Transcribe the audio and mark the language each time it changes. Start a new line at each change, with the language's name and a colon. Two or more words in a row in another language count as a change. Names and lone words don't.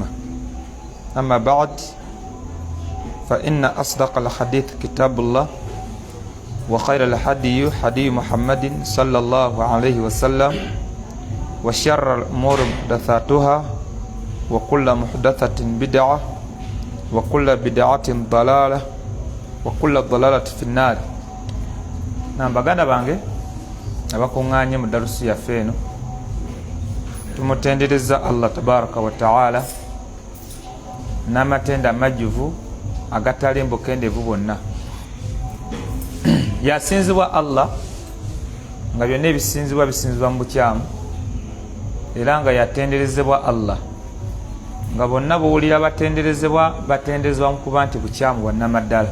Arabic: أما بعد فإن أصدق الحديث كتاب الله وخير الحديث حديث محمد صلى الله عليه وسلم وشر الأمور محدثاتها وكل محدثة بدعة وكل بدعة ضلالة وكل ضلالة في النار.
Ganda: Baganda bange abakunganye mu darusi yaffe eno tumutendereza Allah
Arabic: تبارك وتعالى
Ganda: n'amatenda majjuvu agatali mbukendevu bonna. Yasinzibwa Allah nga byonna ebisinzibwa bisinzibwa mu bukyamu era nga yatenderezebwa Allah nga bonna buwulira batenderezebwa mu kuba nti bukyamu bwannamaddala.